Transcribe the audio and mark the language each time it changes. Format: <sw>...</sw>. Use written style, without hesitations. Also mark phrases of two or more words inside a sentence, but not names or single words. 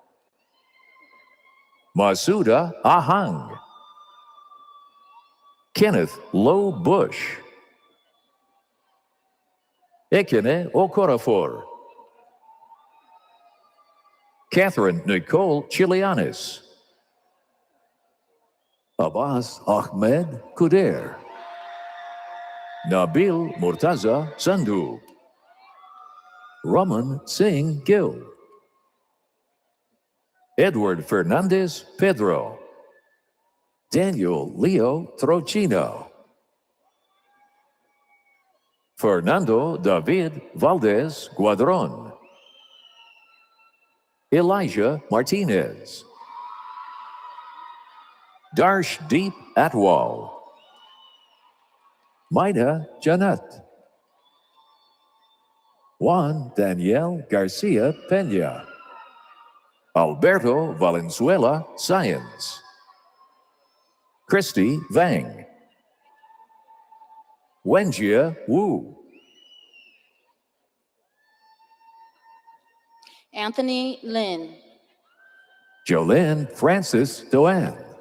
<en>Masuda Ahang, Kenneth Lowe Bush, Ekene Okorafor, Catherine Nicole Chilianis, Abbas Ahmed Kuder, Nabil Murtaza Sandhu, Raman Singh Gill, Edward Fernandez Pedro, Daniel Leo Trocino, Fernando David Valdez Guadron. Elijah Martinez. Darshdeep Atwal. Maida Janat. Juan Daniel Garcia Peña. Alberto Valenzuela Science. Christy Vang. Wenjia Wu. Anthony Lin. Jolene Francis Doan.</en>